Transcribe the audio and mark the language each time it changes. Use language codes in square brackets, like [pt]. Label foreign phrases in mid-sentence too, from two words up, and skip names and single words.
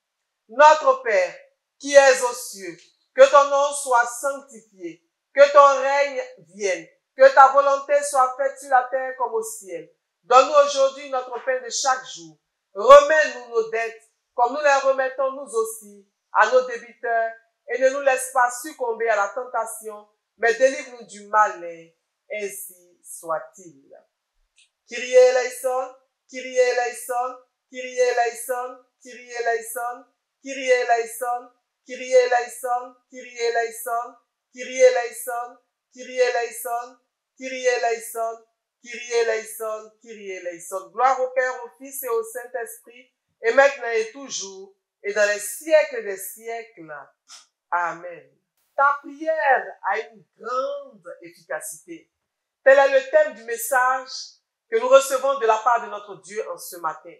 [fr] Notre Père, qui es aux cieux, que ton nom soit sanctifié, que ton règne vienne, que ta volonté soit faite sur la terre comme au ciel. Donne-nous aujourd'hui notre pain de chaque jour. Remets-nous nos dettes, comme nous les remettons nous aussi à nos débiteurs, et ne nous laisse pas succomber à la tentation, mais délivre-nous du malin, ainsi soit-il. [el] Κύριε ελέησον, Κύριε ελέησον, Κύριε ελέησον, Κύριε ελέησον, Κύριε ελέησον, Κύριε ελέησον, Κύριε ελέησον, Κύριε ελέησον, Κύριε ελέησον, Κύριε ελέησον, Κύριε ελέησον, Κύριε ελέησον. [fr] Gloire au Père, au Fils et au Saint-Esprit, et maintenant et toujours, et dans les siècles des siècles. Amen. Ta prière a une grande efficacité. Tel est le thème du message que nous recevons de la part de notre Dieu en ce matin.